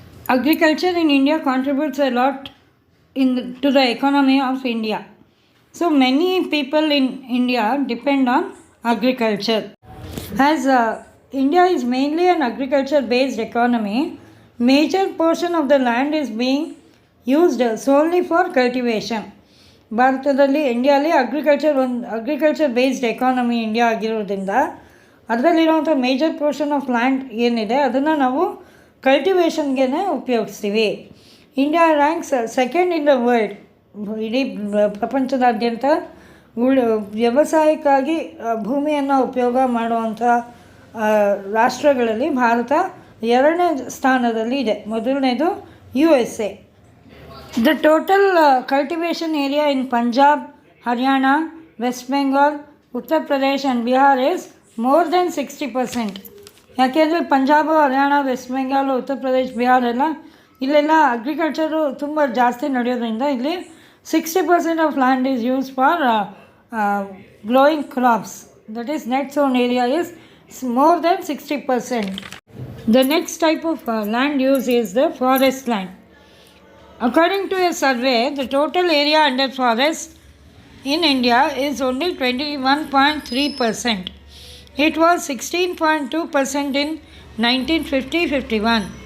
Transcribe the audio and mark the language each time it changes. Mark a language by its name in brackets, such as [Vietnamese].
[English] Agriculture in India contributes a lot to the economy of India. So many people in India depend on agriculture. As India is mainly an agriculture based economy, major portion of the land is being used solely for cultivation. [Kannada] ಭಾರತದಲ್ಲಿ ಇಂಡಿಯಾಲಿ [English] agriculture based economy [Kannada] India ಆಗಿರೋದ್ರಿಂದ ಅದರಲ್ಲಿರುವಂಥ [English] major portion of land [Kannada] ಏನಿದೆ ಅದನ್ನು ನಾವು ಕಲ್ಟಿವೇಷನ್ಗೆ ಉಪಯೋಗಿಸ್ತೀವಿ. [English] India ranks second in the world, [Kannada] ಇಡೀ ಪ್ರಪಂಚದಾದ್ಯಂತ ವ್ಯವಸಾಯಕ್ಕಾಗಿ ಭೂಮಿಯನ್ನು ಉಪಯೋಗ ಮಾಡುವಂಥ ರಾಷ್ಟ್ರಗಳಲ್ಲಿ ಭಾರತ 2ನೇ ಸ್ಥಾನದಲ್ಲಿ ಇದೆ. ಮೊದಲನೇದು USA. [English] The total cultivation area in Punjab, Haryana, West Bengal, Uttar Pradesh and Bihar is more than 60%. [Kannada] ಯಾಕೆಂದರೆ ಪಂಜಾಬ್, ಹರಿಯಾಣ, ವೆಸ್ಟ್ ಬೆಂಗಾಲ್, ಉತ್ತರ ಪ್ರದೇಶ್, ಬಿಹಾರ್ ಇಲ್ಲೆಲ್ಲ ಅಗ್ರಿಕಲ್ಚರು ತುಂಬ ಜಾಸ್ತಿ ನಡೆಯೋದ್ರಿಂದ ಇಲ್ಲಿ [English] 60% of land is use for growing crops. That is net sown area is more than 60%. The next type of land use is the forest land. According to a survey, the total area under forest in India is only 21.3%. It was 16.2% in 1950-51.